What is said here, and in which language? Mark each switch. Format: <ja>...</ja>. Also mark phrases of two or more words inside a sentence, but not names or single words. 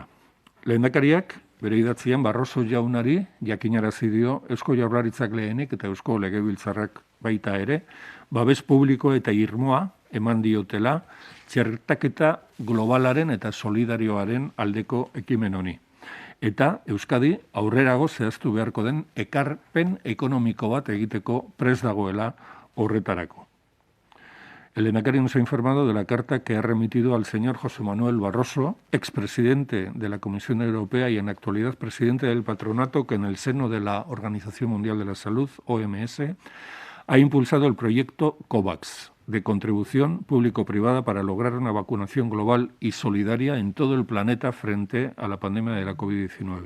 <eu>Lehendakariak bere idatzian Barroso jaunari jakinarazi dio Eusko Jaurlaritzak lehenik eta Eusko Legebiltzarrak baita ere, babes publiko eta irmoa eman diotela txertaketa globalaren eta solidarioaren aldeko ekimen honi. Eta Euskadi aurrerago zehaztu beharko den ekarpen ekonomiko bat egiteko prest dagoela horretarako.</eu> <es>El lehendakari nos ha informado de la carta que ha remitido al señor José Manuel Barroso, expresidente de la Comisión Europea y en actualidad presidente del patronato que en el seno de la Organización Mundial de la Salud, OMS, ha impulsado el proyecto COVAX, de contribución público-privada para lograr una vacunación global y solidaria en todo el planeta frente a la pandemia de la COVID-19.</es>